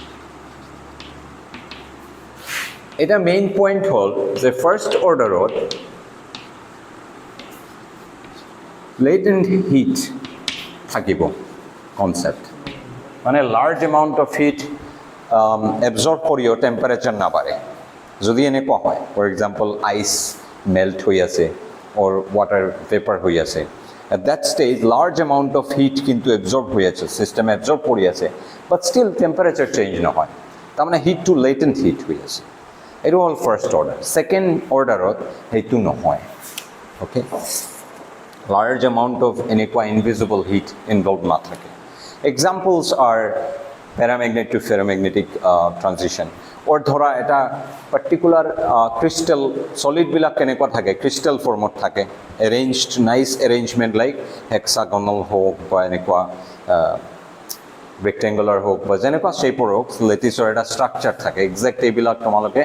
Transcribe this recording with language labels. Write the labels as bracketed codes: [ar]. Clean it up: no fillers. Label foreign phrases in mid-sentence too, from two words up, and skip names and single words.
[as] এটা [en] main point [as] হ'ল যে [en] first orderত latent heat [as] থাকিব কনচেপ্ট মানে [en] large amount of heat absorb [as] কৰিও টেম্পাৰেচাৰ নাবাঢ়ে যদি এনেকুৱা হয় [en] for example ice melt [as] হৈ আছে [en] or water vapour [as] হৈ আছে [en] at that stage large amount of heat [as] কিন্তু [en] absorb [as] হৈ আছে [en] system absorb [as] কৰি আছে [en] but still temperature change [as] নহয় তাৰ মানে [en] heat to latent heat [as] হৈ আছে এইটো হ'ল [en] first order second orderত [as] সেইটো নহয় [en] okay large amount of এনেকুৱা invisible heat involved নাথাকে examples are paramagnetic to ferromagnetic transition [as] or ধৰা এটা [en] particular crystal [as] সলিডবিলাক কেনেকুৱা থাকে [en] crystal formত [as] থাকে [en] arranged nice arrangement like hexagonal [as] হওক বা এনেকুৱা ৰেক্টেংগুলাৰ হওক বা যেনেকুৱা শ্বেপৰ হওক লেটিছৰ এটা ষ্ট্ৰাকচাৰ থাকে এক্সেক্ট এইবিলাক তোমালোকে